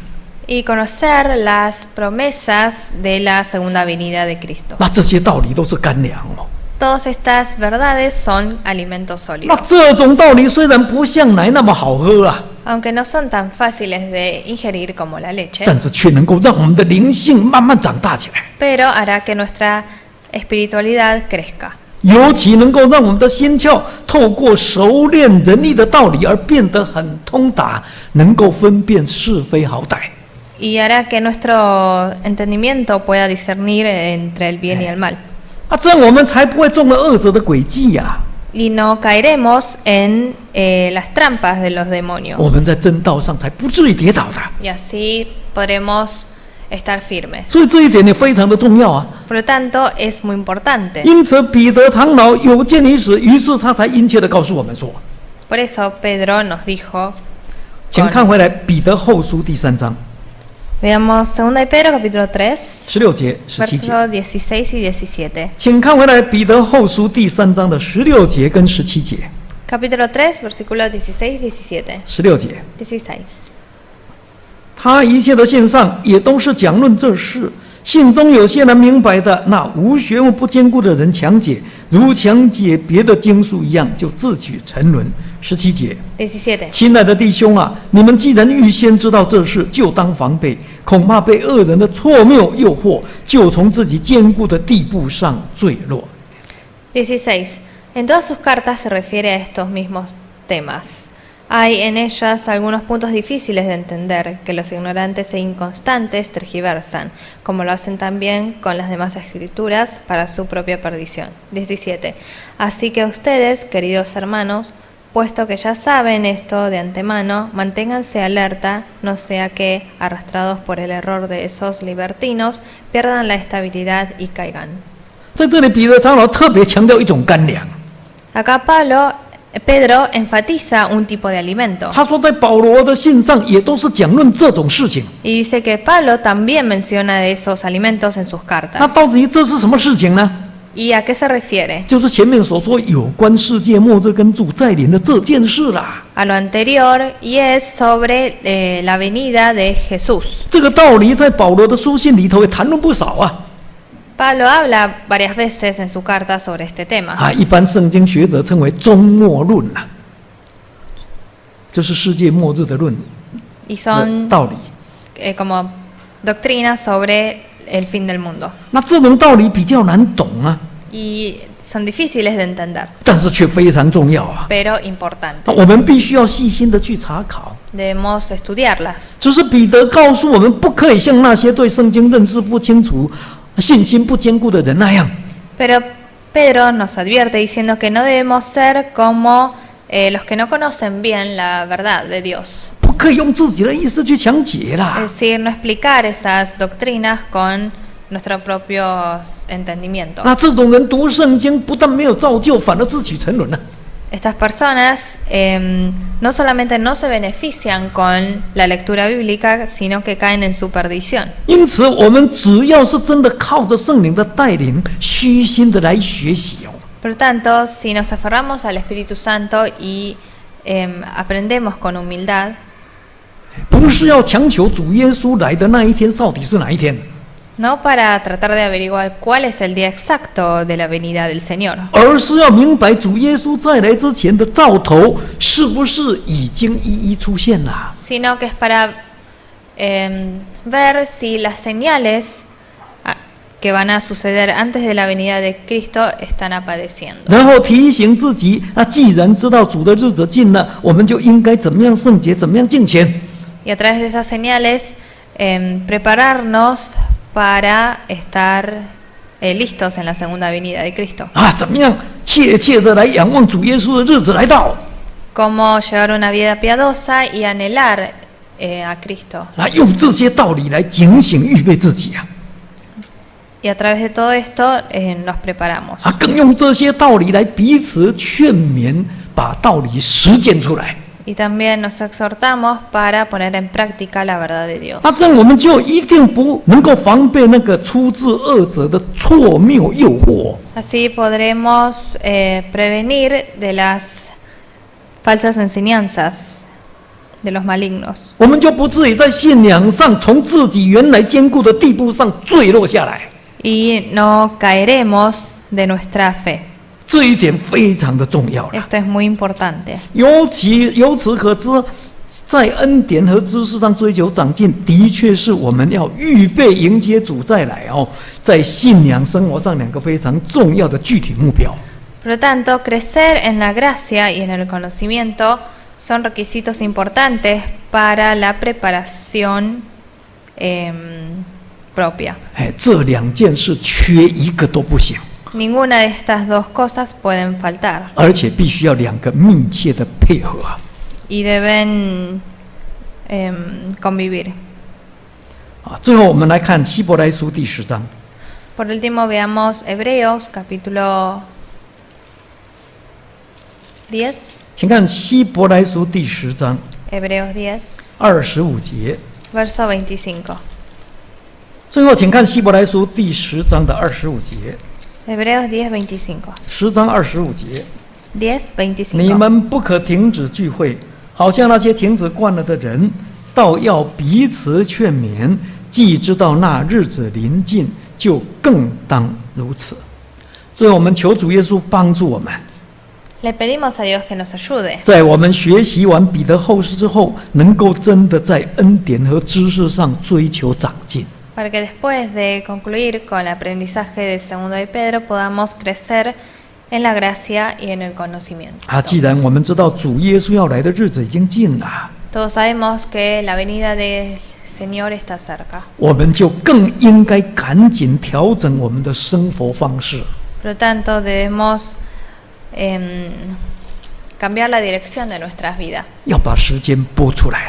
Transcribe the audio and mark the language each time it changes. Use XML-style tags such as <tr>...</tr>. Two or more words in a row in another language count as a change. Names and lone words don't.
<es>Y conocer las promesas de la segunda venida de Cristo.</es> <zh>这些道理都是干粮哦。</zh> <es>Todas estas verdades son alimentos</es> <zh>那</zh> <es>sólidos.</es> <zh>这种道理虽然不像奶那么好喝啊，</zh> <es>Aunque no son tan fáciles de ingerir como la leche,</es> <zh>但是却能够让我们的灵性慢慢长大起来，</zh> <es>pero hará que nuestra espiritualidad crezca.</es> <zh>尤其能够让我们的心窍透过熟练仁义的道理而变得很通达，能够分辨是非好歹。</zh> <es>Y hará que nuestro entendimiento pueda discernir entre el bien y el mal.</es> <zh>啊，这样我们才不会中了恶者的诡计呀。</zh> <es>Y no caeremos en las trampas de los demonios.</es> <zh>我们在真道上才不至于跌倒的。</zh> <es>Y así podremos estar firmes.</es> <zh>所以这一点也非常的重要啊。</zh> <es>Por lo tanto, es muy importante.</es> <zh>因此，彼得长老有见于此，于是他才殷切地告诉我们说</zh> <es>Por eso Pedro nos dijo,</es> <zh>请看回来彼得后书第3章</zh> <es>veamos 2 de Pedro capítulo 3,</es> <zh>16 节、17节。</zh> <es>versos 16 y 17.</es> <zh>请看回来彼得后书第3章的16节跟17节。</zh> <es>Capítulo 3, versículos 16 y 17.</es> <zh>16 节，</zh> <es>16.</es> <zh>他一切的信上也都是讲论这事，信中有些人明白的，那无学问不坚固的人强解，如强解别的经书一样，就自取沉沦。17节，</zh> <es>17.</es> <zh>亲爱的弟兄啊，你们既然预先知道这事，就当防备，恐怕被恶人的错谬诱惑，就从自己坚固的地步上坠落。</zh> <es>16. En todas sus cartas se refiere a estos mismos temas. Hay en ellas algunos puntos difíciles de entender que los ignorantes e inconstantes tergiversan, como lo hacen también con las demás escrituras para su propia perdición. 17. Así que ustedes, queridos hermanos, puesto que ya saben esto de antemano, manténganse alerta, no sea que, arrastrados por el error de esos libertinos, pierdan la estabilidad y caigan.</es> <zh>在这里，彼得长老特别强调一种干粮。</zh> <es>Acá Pedro enfatiza un tipo de alimento</es> <zh>他说，在保罗的信上也都是讲论这种事情。</zh> <es>y dice que Pablo también menciona de esos alimentos en sus</es> <zh>那</zh> <es>cartas.</es> <zh>到底这是什么事情呢？</zh> <es>¿Y a qué se refiere?</es> <zh>就是前面所说有关世界末日跟主再临的这件事啦。</zh> <es>A lo anterior y es sobre la venida de Jesús.</es> <zh>这个道理在保罗的书信里头也谈论不少啊。</zh> <es>Pablo habla varias veces en su carta sobre este tema.</es> <zh>啊，一般圣经学者称为终末论啦，就是世界末日的论</zh> <es>Y son</es> <zh>道理。</zh> <es>como doctrinas sobre el fin del mundo.</es> <zh>那这种道理比较难懂啊，</zh> <es>Y son difíciles de entender,</es> <zh>但是却非常重要啊。</zh> <es>pero importantes.</es> <zh>我们必须要细心的去查考。</zh> <es>Debemos estudiarlas.</es> <zh>只是彼得告诉我们，不可以像那些对圣经认识不清楚、信心不坚固的人那样。</zh> <es>Pero Pedro nos advierte diciendo que no debemos ser como los que no conocen bien la verdad de Dios.</es> <zh>不可以用自己的意思去强解啦。</zh> <es>Es decir, no explicar esas doctrinas con nuestros propios entendimientos.</es> <zh>那这种人读圣经不但没有造就，反而自取沉沦了。</zh> <es>Estas personas no solamente no se benefician con la lectura bíblica, sino que caen en su perdición.</es> <zh>因此，我们只要是真的靠着圣灵的带领，虚心的来学习哦，</zh> <es>Por tanto, si nos aferramos al Espíritu Santo y aprendemos con humildad,</es> <zh>不是要强求主耶稣来的那一天到底是哪一天，</zh> <es>no para tratar de averiguar cuál es el día exacto de la venida del Señor,</es> <zh>而是要明白主耶稣再来之前的兆头是不是已经一一出现了。</zh> <es>sino que es para ver si las señales que van a suceder antes de la venida de Cristo están apareciendo.</es> <zh>然后提醒自己，那既然知道主的日子近了，我们就应该怎么样圣洁，怎么样敬虔。</zh> <es>Y a través de esas señales prepararnos para estar listos en la segunda venida de Cristo.</es> <zh>啊，怎么样切切的来仰望主耶稣的日子来到，</zh> <es>Cómo llevar una vida piadosa y anhelar a Cristo.</es> <zh>来用这些道理来警醒预备自己啊。</zh> <es>Y a través de todo esto nos preparamos.</es> <zh>啊，更用这些道理来彼此劝勉，把道理实践出来。</zh> <es>Y también nos exhortamos para poner en práctica la verdad de Dios.</es> <zh>那这样我们就一定不能够防备那个出自恶者的错谬诱惑。</zh> <es>Así podremos prevenir de las falsas enseñanzas de los malignos.</es> <zh>我们就不至于在信仰上从自己原来坚固的地步上坠落下来。</zh> <es>Y no caeremos de nuestra fe.</es> <zh>这一点非常的重要了。</zh> <es>Esto es muy importante.</es> <zh>由此可知，在恩典和知识上追求长进，的确是我们要预备迎接主再来哦，在信仰生活上两个非常重要的具体目标。</zh> <es>Por lo tanto, crecer en la gracia y en el conocimiento son requisitos importantes para la preparación propia.</es> <zh>哎，这两件事缺一个都不行，</zh> <es>Ninguna de estas dos cosas pueden faltar</es> <zh>而且必须要两个密切的配合。</zh> <es>y deben convivir.</es> <zh>啊，最后我们来看希伯来书第10章。</zh> <es>Por último, veamos Hebreos capítulo 10.</es> <zh>请看希伯来书第10章</zh> <es>Hebreos 10,</es> <zh>25节。</zh> <es>verso 25.</es> <zh>最后，请看希伯来书第10章的25节。</zh> <es>Hebreos 10, 25.</es> <zh>10章25节。</zh> <es>10,</es> <zh>你</zh> <es>25.</es> <zh>们不可停止聚会，好像那些停止惯了的人，倒要彼此劝勉。既知道那日子临近，就更当如此。最后，我们求主耶稣帮助我们，</zh> <es>Le pedimos a Dios que nos ayude</es> <zh>在我们学习完彼得后书之后，能够真的在恩典和知识上追求长进。</zh> <es>para que después de concluir con el aprendizaje de segundo de Pedro podamos crecer en la gracia y en el conocimiento.</es> <zh>啊，既然我们知道主耶稣要来的日子已经近了，</zh> <es>Todos sabemos que la venida del Señor está cerca.</es> <zh>我们就更应该赶紧调整我们的生活方式。</zh> <es>Por lo tanto, debemos cambiar la dirección de nuestras vidas</es> <zh>要把时间拨出来</zh>